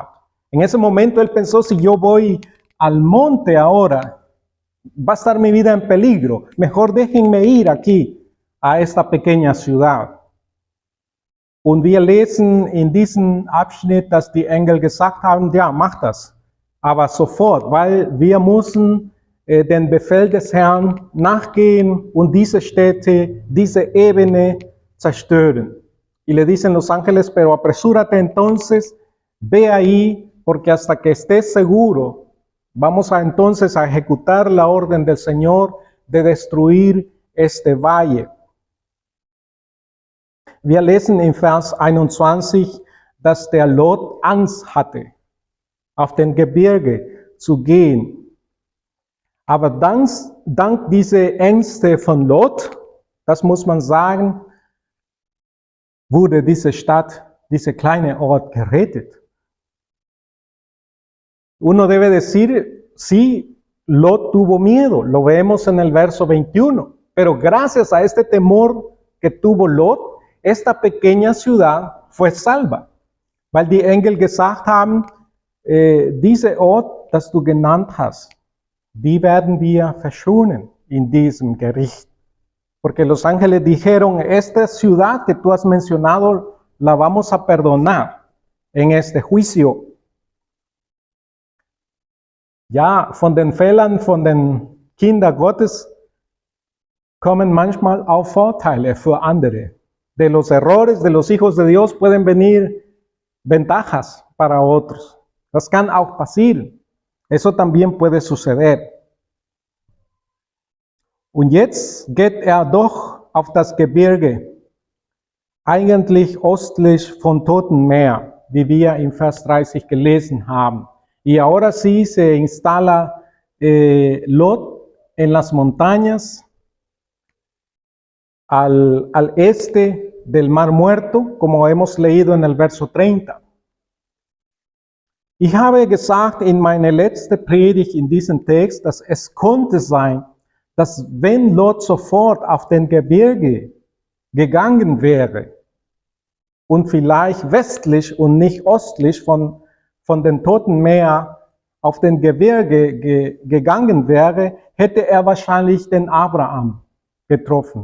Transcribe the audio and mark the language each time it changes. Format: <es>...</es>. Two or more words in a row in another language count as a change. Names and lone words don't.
<es>En ese momento él pensó, si yo voy al monte ahora, va a estar mi vida en peligro. Mejor déjenme ir aquí a esta pequeña ciudad.</es> <de>Und wir lesen in diesem Abschnitt, dass die Engel gesagt haben, ja, mach das, aber sofort, weil wir müssen den Befehl des Herrn nachgehen und diese Städte, diese Ebene zerstören.</de> <es>Y le dicen los ángeles, pero apresúrate entonces, ve ahí, porque hasta que estés seguro, vamos a entonces a ejecutar la orden del Señor de destruir este valle.</es> <de>Wir lesen in Vers 21, dass der Lot Angst hatte, auf den Gebirge zu gehen. Aber dank dieser Ängste von Lot, das muss man sagen, wurde diese Stadt, dieser kleine Ort gerettet.</de> <es>Uno debe decir, sí, Lot tuvo miedo, lo vemos en el verso 21, pero gracias a este temor que tuvo Lot, esta pequeña ciudad fue salva,</es> <de>weil die Engel gesagt haben, diese Ort, das du genannt hast, die werden wir verschonen in diesem Gericht.</de> <es>Porque los ángeles dijeron, esta ciudad que tú has mencionado, la vamos a perdonar en este juicio.</es> <de>Ja, von den Fehlern, von den Kindern Gottes kommen manchmal auch Vorteile für andere.</de> <es>De los errores de los hijos de Dios pueden venir ventajas para otros.</es> <de>Das kann auch passieren.</de> <es>Eso también puede suceder.</es> <de>Und jetzt geht doch auf das Gebirge, eigentlich östlich von Toten Meer, wie wir in Vers 30 gelesen haben.</de> <es>Y ahora sí se instala Lot en las montañas al este del Mar Muerto, como hemos leído en el verso 30.</es> <de>Ich habe gesagt in meiner letzten Predigt in diesem Text, dass es konnte sein, dass wenn Lot sofort auf den Gebirge gegangen wäre und vielleicht westlich und nicht östlich von den Toten Meer auf den Gebirge gegangen wäre, hätte er wahrscheinlich den Abraham getroffen.</de>